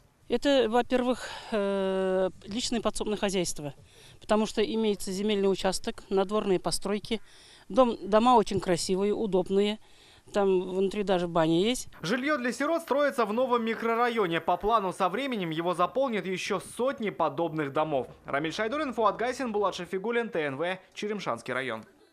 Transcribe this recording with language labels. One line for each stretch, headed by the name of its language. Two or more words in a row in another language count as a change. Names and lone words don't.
Russian: Это, во-первых, личное подсобное хозяйство, потому что имеется земельный участок, надворные постройки. Дома очень красивые, удобные. Там внутри даже баня есть. Жилье для сирот строится в новом микрорайоне. По плану со временем его заполнят еще сотни подобных домов. Рамиль Шайдуллин, Фуат Гайсин, Булат Шафигуллин, ТНВ, Черемшанский район.